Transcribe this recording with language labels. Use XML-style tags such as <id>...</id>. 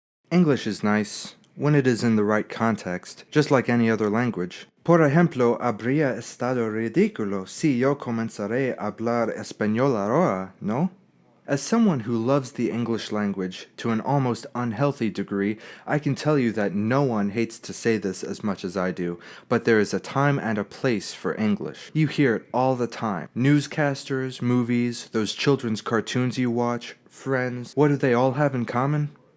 <en>English is nice when it is in the right context, just like any other language.</en> <es>Por ejemplo, habría estado ridículo si yo comenzaré a hablar español ahora, ¿no?</es> <en>As someone who loves the English language to an almost unhealthy degree, I can tell you that no one hates to say this as much as I do, but there is a time and a place for English. You hear it all the time. Newscasters, movies, those children's cartoons you watch, Friends, what do they all have in common?</en>